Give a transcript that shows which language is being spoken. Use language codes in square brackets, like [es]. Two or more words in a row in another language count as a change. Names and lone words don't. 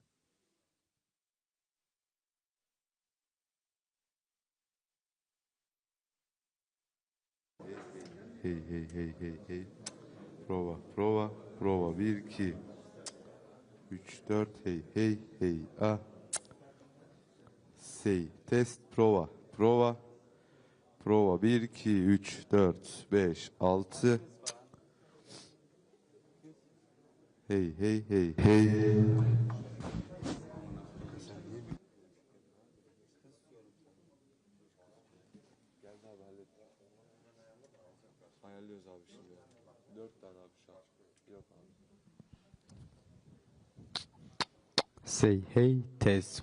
[en] Hey hey hey hey hey. [it] Prova prova prova 1 2 3 4 [en] hey hey hey [it] ah. [en] Say test [it] prova prova prova 1 2 3 4 5 6. [en] Hey hey hey hey. [tr] Ayarlıyoruz abi şimdi. 4 tane abi şu an. Yok abi. [en] Say hey, test.